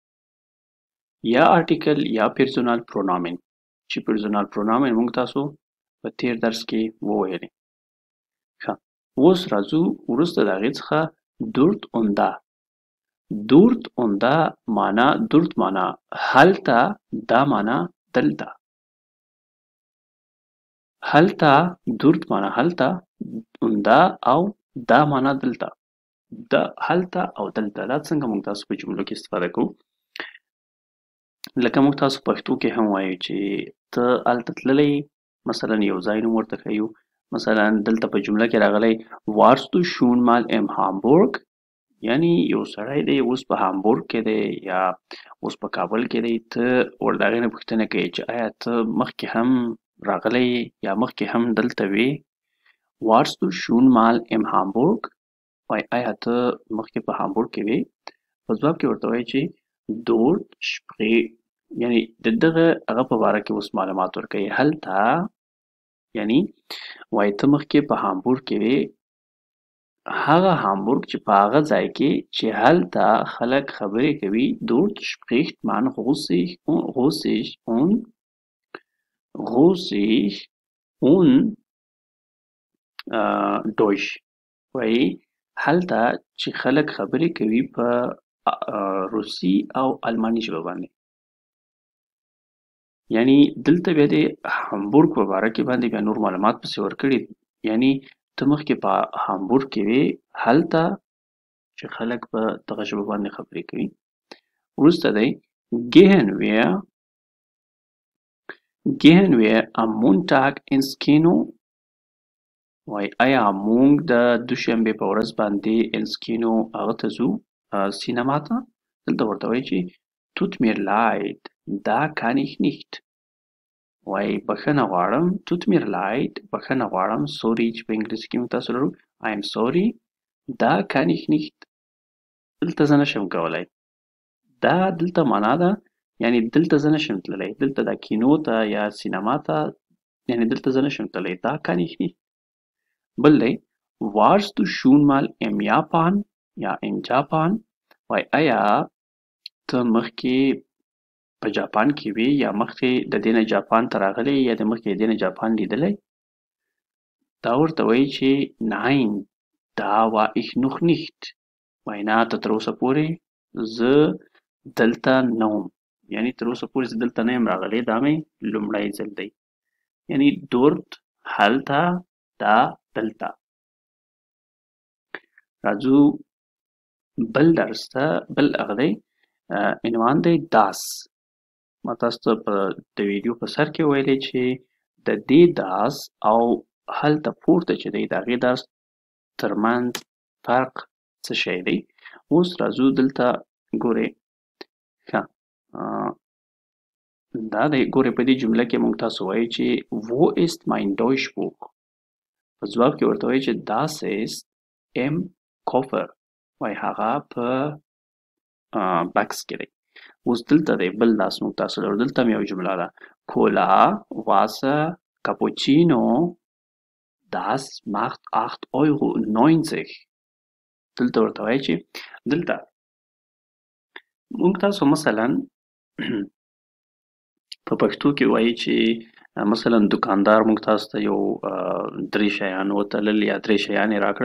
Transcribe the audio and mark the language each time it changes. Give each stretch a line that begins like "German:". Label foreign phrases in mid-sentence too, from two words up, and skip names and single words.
Pashto: یا آرټیکل یا پرسونال پرونامن، چې پرسونال پرونامن موږ تاسو په تیر درس کې وویلې. ښه اوس راځو وروسته د هغې څخه
German: dort unter. dort unter
Pashto: معنا dort معنا هلته، دا معنا دلته. هلته dort معنا هلته، unter او دا معنا دلته. دا هلته او دلته دا څنګه موږ تاسو په جملو کې استفاده کوو؟ لکه موږ تاسو پښتو کې هم وایو چې ته هلته تللی، مثلا یو ځای نوم ورته ښیو. مثلا دلته په جمله کې راغلی
German: warst du schon mal in Hamburg؟
Pashto: یعنی یو سړی دی اوس په هامبورګ کې دی یا اوس په کابل کې دی، ته ور د هغې نه پوښتنه کوي چې آیا ته مخکې هم راغلی یا مخکې هم دلته وې؟
German: warst du schon mal in Hamburg؟
Pashto: وای آیا ته مخکې په هامبورګ کې وې؟ په ځواب کې ورته وایي چې dort یعنی د دغه هغه په باره کې اوس معلومات ورکوي. هلته یعنی وایي ته مخکې په هامبورګ کې وې، هغه هامبورګ چې په هغه ځای کې چې هلته خلک خبرې کوي
German: dort spricht man Russisch und Deutsch.
Pashto: وایي هلته چې خلک خبرې کوي په روسي او الماني ژبه باندې. یعنی دلته بیا د هامبورګ په باره کې باندې بیا نور معلومات پسې ورکړي. یعنی ته مخکې په هامبورګ کې وې، هلته چې خلک په دغه ژبه باندې خبرې کوي. وروسته دی
German: gehen wir am Montag ins Kino.
Pashto: وایي آیا موږ د دوشنبې په ورځ باندې
German: ins Kino
Pashto: هغه ته ځو، سینما ته؟ دلته ورته وایي چې
German: tut mir leid, da kann ich nicht.
Pashto: وایي بښنه غواړم،
German: tut mir leid
Pashto: بښنه غواړم، sorry چې په انګلیسي کې موږ تاسو لرو
English: I am sorry,
German: da kann ich nicht
Pashto: دلته زه نشم کولی. دا دلته معنا ده یعنی دلته زه نشم تللی، دلته دا کینو ته یا سینما ته یعنی دلته زه نشم تللی.
German: da kann ich nicht.
Pashto: بل دی
German: warst du schon mal im Japan یا in Japan.
Pashto: وایي آیا ته مخکې په جاپان کې وې یا مخکې د دې نه جاپان ته راغلی یا د مخکې د دې نه جاپان لیدلی؟ دا ورته وایي چې
German: nein, da war ich noch nicht.
Pashto: وایي نه ته تر اوسه پورې زه دلته نه وم، یعنی تر اوسه پورې زه دلته نه یم راغلی، دا مې لومړی ځل دی. یعنی dort هلته دا دلته. راځو بل درس ته. بل هغه دی عنوان دی das. ما تاسو ته په د ویډیو په سر کې ویلی چې د دې das او هلته پورته چې دی د هغې das ترمنځ فرق څه شی دی. اوس راځو دلته ګورئ ښه دا دی ګورئ په دې جمله کې موږ تاسو وایو چې
German: wo ist mein Deutschbuch.
Pashto: په ځواب کې ورته وایي چې
German: das ist im Koffer.
Pashto: وایي هغه په بکس کې دی. اوس دلته دی بل داس موږ تاسو لرو. دلته هم یو جمله ده
German: Cola, Wasser, Cappuccino, das macht 8,90 €.
Pashto: دلته ورته وایي چې دلته موږ تاسو مثلا په پښتو کې وایي چې مثلا دکاندار موږ تاسو ته یو 3 شیان وتلل یا 3 شیان یې راکړل.